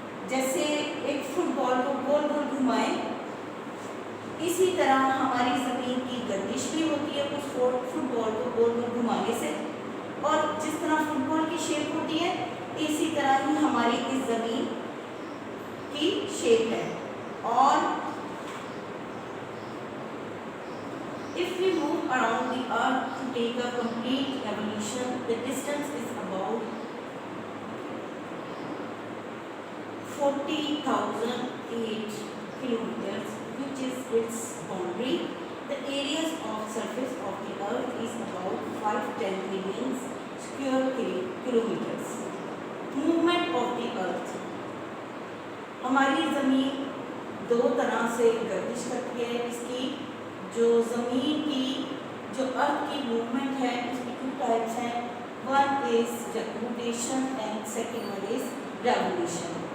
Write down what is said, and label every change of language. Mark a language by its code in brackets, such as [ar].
[hi] जैसे एक फुटबॉल को गोल गोल घुमाएं, इसी तरह हमारी ज़मीन की गर्दिश भी होती है उस फुटबॉल को गोल गोल घुमाने से, और जिस तरह फुटबॉल की शेप होती है इसी तरह ही हमारी इस ज़मीन की शेप है। [en] और if we move around the earth to take a complete revolution, the distance is about 40,008 kilometers, which is its boundary. The areas of surface of the earth is about 510 million square kilometers. Movement of the earth, [hi] हमारी ज़मीन दो तरह से गर्दिश करती है। इसकी जो ज़मीन की जो अर्थ की मूवमेंट है उसकी 2 टाइप्स हैं, [en] One is rotation and second one is revolution.